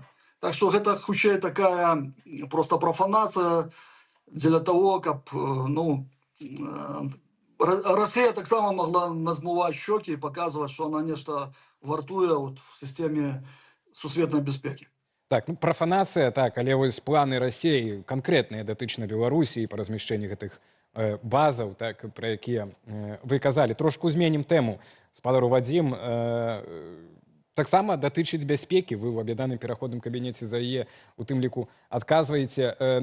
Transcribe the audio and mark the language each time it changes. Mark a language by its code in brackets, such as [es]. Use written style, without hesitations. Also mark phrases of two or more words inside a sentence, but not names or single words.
[uk] Так що це хутчэй така просто профанація для того, щоб, ну, Росія так само могла назмувати щоки і показувати, що вона нечто вартує от в системі сусветної безпеки. [be] Так, ну, профанацыя, так, але вось планы Расіі канкрэтныя датычна Беларусі па размяшчэнні гэтых базаў, так, пра якія вы казалі. Трошку зменім тэму. Спадару Вадзім, таксама датычыць бяспекі. Вы ў аб'яднаным пераходным кабінеце за яе, у тым ліку, адказваеце.